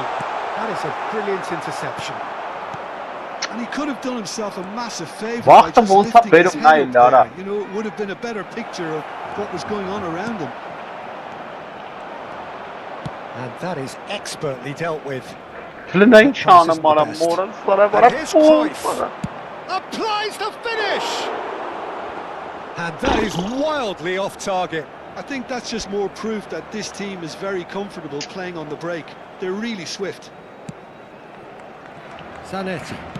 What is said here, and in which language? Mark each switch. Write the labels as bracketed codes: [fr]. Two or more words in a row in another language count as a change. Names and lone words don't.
[en] That is a brilliant interception. And he could have done himself a massive favour by just lifting his head up there. You know, it would have been a better picture of what was going on around him. And that is expertly dealt with. Klinayn çanı mara moral sara bara. Here's Cruyff. Applies the finish. And that is wildly off target. I think that's just more proof that this team is very comfortable playing on the break. They're really swift. Zanetti.